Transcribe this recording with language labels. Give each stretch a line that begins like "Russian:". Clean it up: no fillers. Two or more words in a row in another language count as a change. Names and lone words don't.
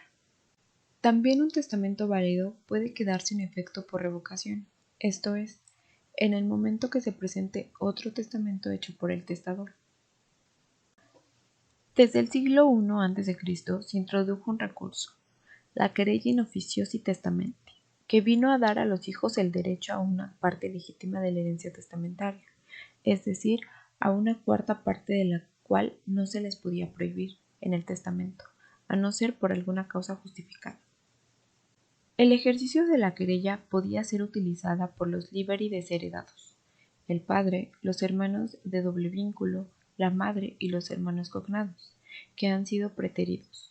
Spanish: También un testamento válido puede quedar sin efecto por revocación, esto es, en el momento que se presente otro testamento hecho por el testador. Desde el siglo I a.C. se introdujo un recurso, la
Latin: querella in officiosi testamenti,
Spanish: que vino a dar a los hijos el derecho a una parte legítima de la herencia testamentaria, es decir, a una cuarta parte de la cual no se les podía prohibir en el testamento, a no ser por alguna causa justificada. El ejercicio de la querella podía ser utilizada por los liberi desheredados, el padre, los hermanos de doble vínculo, la madre y los hermanos cognados, que han sido preteridos.